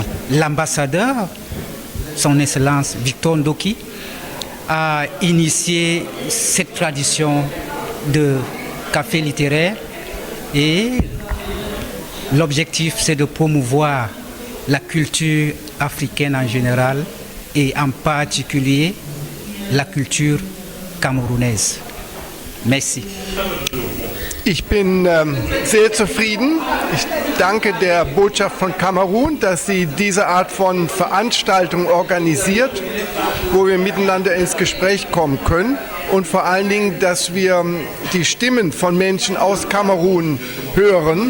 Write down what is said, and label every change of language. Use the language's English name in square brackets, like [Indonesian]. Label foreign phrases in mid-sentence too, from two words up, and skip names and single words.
[French] L'ambassadeur, son Excellence Victor Ndoki, a initié cette tradition de café littéraire et l'objectif, c'est de promouvoir la culture africaine en général et en particulier la culture camerounaise. Merci. [German] Ich bin sehr zufrieden. Ich danke der Botschaft von Kamerun, dass sie diese Art von Veranstaltung organisiert, wo wir miteinander ins Gespräch kommen können und vor allen Dingen, dass wir die Stimmen von Menschen aus Kamerun hören.